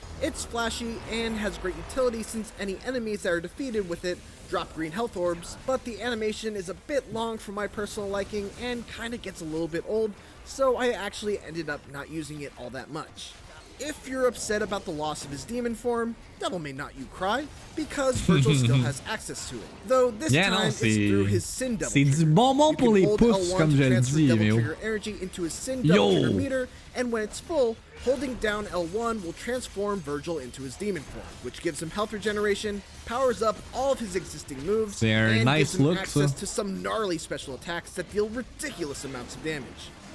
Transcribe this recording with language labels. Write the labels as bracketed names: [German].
[English] It's flashy and has great utility since any enemies that are defeated with it drop green health orbs, but the animation is a bit long for my personal liking and kinda gets a little bit old, so I actually ended up not using it all that much. If you're upset about the loss of his demon form, Devil May Not You Cry, because Vergil still has access to it. Though this time it's through his Sin Devil Trigger. [French] C'est du bonbon pour les pouces, comme je le dis, mais [English] Trigger energy into his Sin Devil Trigger meter, and when it's full, holding down L1 will transform Vergil into his demon form, which gives him health regeneration, powers up all of his existing moves, and gives him access to some gnarly special attacks that deal ridiculous amounts of damage.